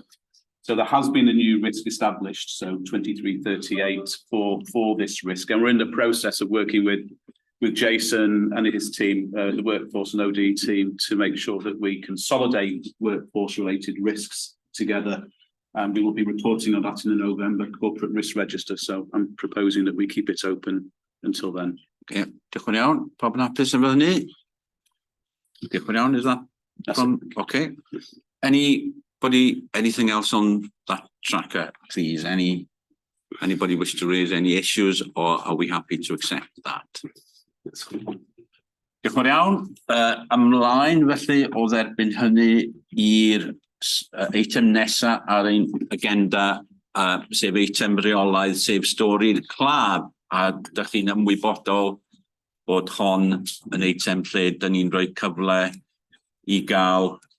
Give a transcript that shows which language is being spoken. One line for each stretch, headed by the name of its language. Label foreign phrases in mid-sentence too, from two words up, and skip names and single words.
English: So there has been a new risk established, so 2338 for this risk, and we're in the process of working with Jason and his team, the workforce and OD team, to make sure that we consolidate workforce-related risks together. And we will be reporting on that in the November corporate risk register. So I'm proposing that we keep it open until then.
Welsh: Okay, diolch yn iawn. Pawb yn hapus efo hynny? Diolch yn iawn,
English: is that from? Okay. Anything else on that tracker, please? Anybody wish to raise any issues, or are we happy to accept that?
Welsh: Diolch yn iawn. Ymlaen, felly, o dderbyn hynny i'r eitem nesa ar ein agenda, sef eitem reolaidd, sef stori'r claf, a dych chi'n ymwybodol bod hon yn eitem lle dyn ni'n rhoi cyfle i gael